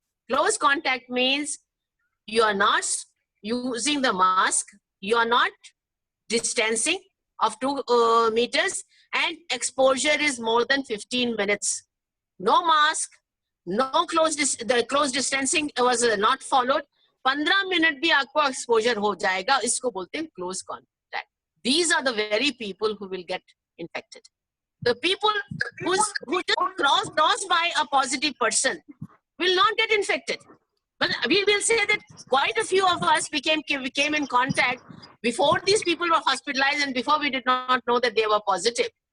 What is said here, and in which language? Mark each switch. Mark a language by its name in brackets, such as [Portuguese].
[English] Close contact means you are not using the mask, you are not distancing of 2 meters, and exposure is more than 15 minutes. no mask, no the close distancing was not followed. [Hindi] 15 minute भी आपको exposure हो जाएगा, इसको बोलते हैं close contact. [English] These are the very people who will get infected. The people who just cross by a positive person will not get infected. But we will say that quite a few of us came in contact before these people were hospitalized and before we did not know that they were positive.